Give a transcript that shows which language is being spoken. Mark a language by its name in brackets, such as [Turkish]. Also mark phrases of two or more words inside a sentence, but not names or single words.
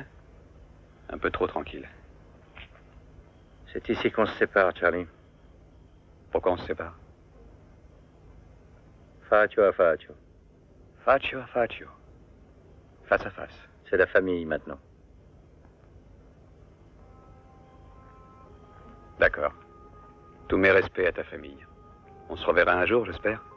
[French] Un peu trop tranquille. C'est ici qu'on se sépare, Charlie. Pourquoi on se sépare? [Italian] Faccio a faccio. Faccio a faccio. [French] Face à face. C'est la famille maintenant. D'accord. Tous mes respects à ta famille. On se reverra un jour, j'espère.